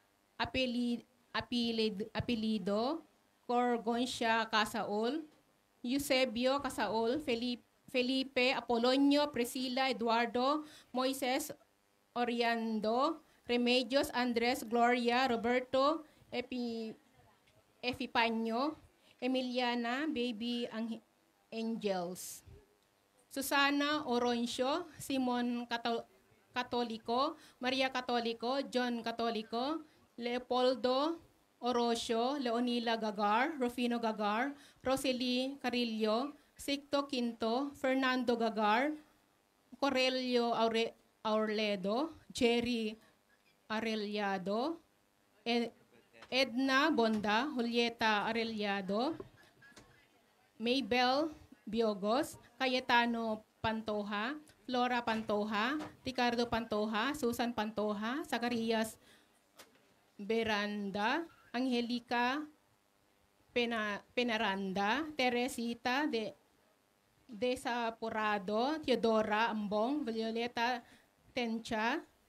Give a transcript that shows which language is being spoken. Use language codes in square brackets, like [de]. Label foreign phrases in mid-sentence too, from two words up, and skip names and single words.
[en] Apelido, Corgoncia Casaol, Eusebio Casaol, Felipe Apolonio, Priscila Eduardo, Moises Oriando, Remedios Andres, Gloria, Roberto Efipaño, Emiliana, Baby Angels, Susana Oroncio, Simon Catolico, Maria Catolico, John Catolico, Leopoldo Orosio, Leonila Gagar, Rufino Gagar, Rosely Carillo, Sicto Quinto, Fernando Gagar, Corelio Aurledo, Jerry Arellado, Edna Bonda, Julieta Arellado, Maybel Biogos, Cayetano Pantoja, Flora Pantoja, Ricardo Pantoja, Susan Pantoja, Zacarias Beranda, Angelica Penaranda, Teresita de Sapurado, Teodora Ambong, Violeta Tencha,